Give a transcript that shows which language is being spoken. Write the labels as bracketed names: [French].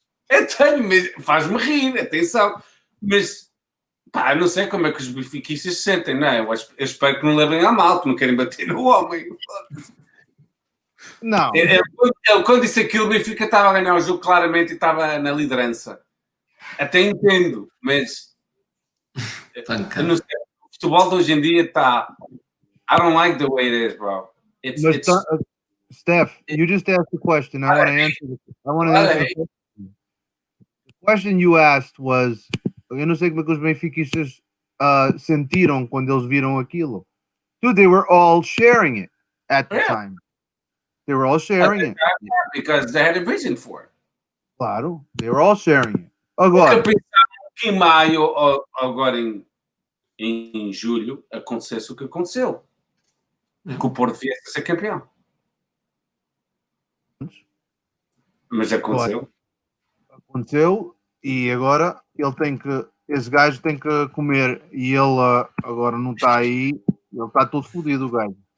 [Portuguese] Eu tenho, mas faz-me rir, atenção. Mas, pá, eu não sei como é que os benfiquistas se sentem, não é? Eu espero que não levem a mal, que não querem bater no homem. Não. Ele, quando disse aquilo, o Benfica estava a ganhar o jogo claramente e estava na liderança. Até entendo, mas eu não sei, o futebol de hoje em dia está... [English] I don't like the way it is, bro. Steph, you just asked a question. I want to answer the question. The question you asked was, [Portuguese] eu não sei como é que os benfiquistas sentiram quando eles viram aquilo. [English] Dude, they were all sharing it at the time. They were all sharing it. Because they had a vision for it. Claro, they were all sharing it. [Portuguese] Agora, eu pensava que em maio, ou agora em julho, acontecesse o que aconteceu. Que o Porto viesse a ser campeão. Mas aconteceu. Aconteceu e agora esse gajo tem que comer e ele agora não está aí, ele está todo fodido, o gajo.